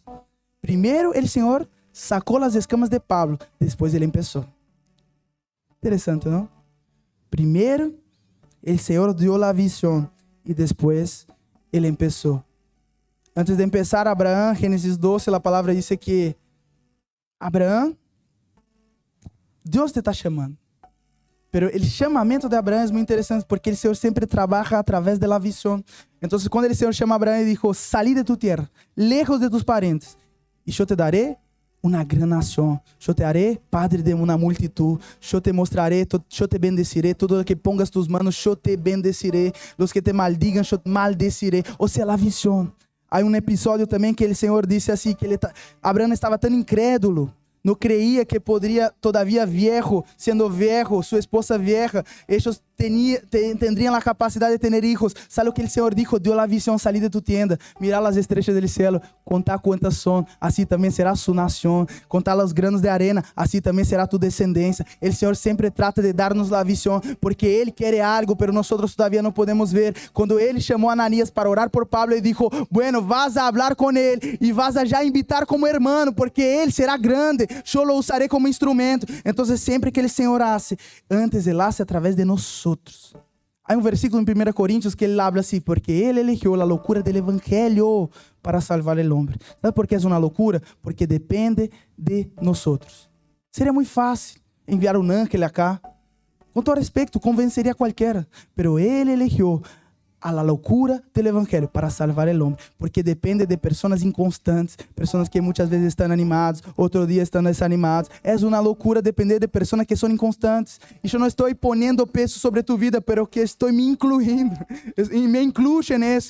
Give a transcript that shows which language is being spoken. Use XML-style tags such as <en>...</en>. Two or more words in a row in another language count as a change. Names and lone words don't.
<es>Primero el Señor sacó las escamas de Pablo, después Él empezó. Interesante, ¿no? Primero el Señor dio la visión y después Él empezó. Antes de empezar, Abraham, Génesis 12, la palabra dice que Abraham,</es> <pt>Deus te está chamando.</pt> <es>Pero el chamamento de Abraham es muy interesante porque el Señor siempre trabaja a través de la visión. Entonces, cuando el Señor llama a Abraham y dijo, salí de tu tierra, lejos de tus parientes, y yo te daré una gran nación. Yo te haré padre de una multitud. Yo te mostraré, yo te bendeciré. Todo lo que pongas tus manos, yo te bendeciré. Los que te maldigan, yo maldeciré. O sea, la visión.</es> <pt>Há um episódio também que o Senhor disse assim, que Abraão estava tão incrédulo, não creía que poderia,</pt> <es>todavía viejo,</es> <pt>sendo viejo, sua esposa vieja,</pt> <es>ellos tendrían la capacidad de tener hijos. ¿Sabe lo que el Señor dijo? Dio la visión, salí de tu tienda, mira las estrellas del cielo, contar cuántas son, así también será su nación, contar los granos de arena, así también será tu descendencia. El Señor siempre trata de darnos la visión, porque Él quiere algo, pero nosotros todavía no podemos ver. Cuando Él llamó a Ananías para orar por Pablo, Él dijo, bueno, vas a hablar con Él, y vas a ya invitar como hermano, porque Él será grande, yo lo usaré como instrumento. Entonces siempre que el Señor hace, antes Él hace a través de nosotros.</es> <pt>Há um versículo em 1 Coríntios que ele habla assim, porque ele eligió a loucura do evangelho para salvar o homem. Sabe por que é uma loucura? Porque depende de nós. Seria muito fácil enviar um</pt> <es>ángel acá.</es> <pt>Com todo respeito, convenceria qualquer. Pero ele eligió a la loucura do evangelho para salvar o homem, porque depende de pessoas inconstantes, pessoas que muitas vezes estão animadas, outro dia estão desanimadas. É uma loucura depender de pessoas que são inconstantes. E eu não estou ponendo peso sobre tu vida, pero que estou me incluindo, e me incluo nisso.</pt>